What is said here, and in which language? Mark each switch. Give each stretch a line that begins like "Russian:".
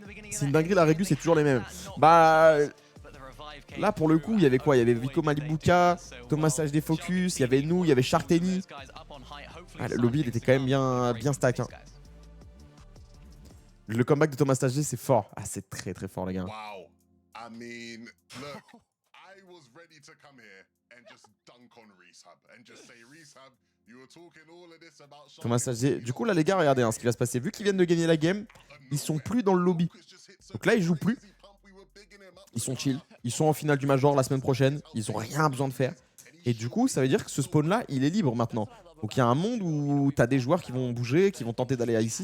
French: C'est une dinguerie la régu, c'est toujours les mêmes. Bah là pour le coup il y avait quoi? Il y avait Vico Malibuka, Thomas HD Focus, il y avait nous, il y avait Shark Tenny. Ah, le lobby il était quand même bien stack hein. Le comeback de Thomas HD c'est fort. Ah c'est très fort les gars. Wow.
English: I mean, look, I was ready to come here and just dunk on Rehab and just say Rehab, you were talking all of this about Thomas HD.
French: Du coup là les gars regardez hein, ce qui va se passer. Vu qu'ils viennent de gagner la game, ils sont plus dans le lobby. Donc là ils jouent plus. Ils sont chill. Ils sont en finale du Major la semaine prochaine. Ils ont rien besoin de faire. Et du coup ça veut dire que ce spawn là il est libre maintenant. Donc il y a un monde où t'as des joueurs qui vont bouger, qui vont tenter d'aller ici.